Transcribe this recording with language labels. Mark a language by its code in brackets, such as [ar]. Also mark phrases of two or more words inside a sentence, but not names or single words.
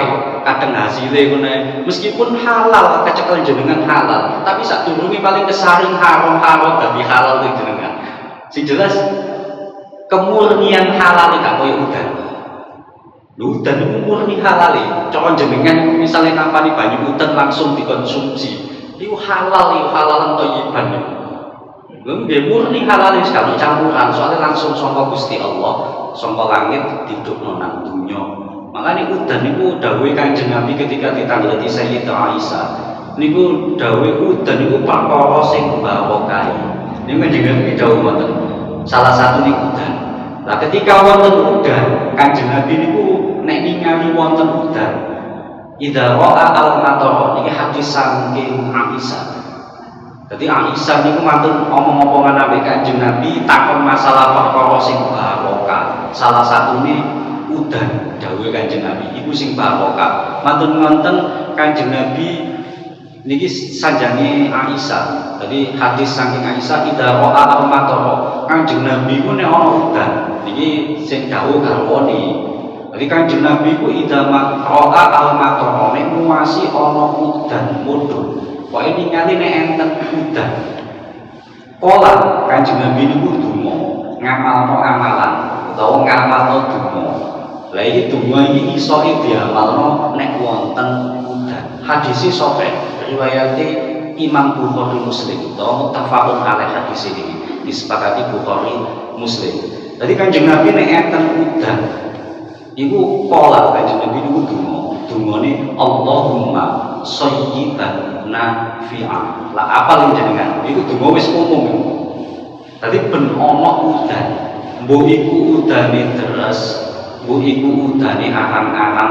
[jv] Kadang hasilnya ngene meskipun halal kecekel jenengan halal, tapi sadurunge paling kesaring haram dadi halal teng jenengan. Sing jelas kemurnian halal gak koyo udan. Lho udan niku murni halal e. Cara jenengan misale nampani banyu udan langsung dikonsumsi. Iku halal, [ar] حلالا طيبا. [jv] Lho nggih murni halal sekali campuran, soalnya langsung saka Gusti Allah, saka langit didukno nang dunya. Makanya udan niku dawuhe Kanjeng Nabi ketika ditangleti Sayyidah Aisyah. Niku dawuhe udan niku perkara sing barokah. Niku Kanjeng Nabi dawuh ngoten. Salah satu niku udan. Lah ketika wonten udan, Kanjeng Nabi niku nek ningali wonten udan, [ar] إذا رأى المطر [jv] niki hadis saking Aisyah. Jadi Aisyah niku matur omong-omongan ambek Kanjeng Nabi takon masalah perkara sing barokah. Salah satune udan dawuhe Kanjeng Nabi iku sing barokah. Matur wonten Kanjeng Nabi niki sanjange Aisyah. Jadi hadis saking Aisyah [ar] إذا رأى المطر. [jv] Kanjeng Nabi ku nek ana udan niki sing dawuh garwane. Jadi Kanjeng Nabi ku [ar] إذا رأى المطر [jv] nek muasi ana udan mudhun. Kok ini ningali nek enten udan. Pola Kanjeng Nabi niku donga, ngamalno amalan utawa ngamalno donga. Lah iki donga iki iso diamalno nek wonten udan. Hadis sahih riwayate Imam Bukhari Muslim utawa [ar] متفق عليه [id] hadis ini disepakati Bukhari Muslim. [jv] Jadi Kanjeng Nabi nek enten udan iku pola Kanjeng Nabi niku dungane [ar] اللهم صيبا نافعا. [jv] Lah apa jenengan? Iku donga wis umum. Tadi ben ana udan, mbok iku udane deres, mbok iku udane arang-arang.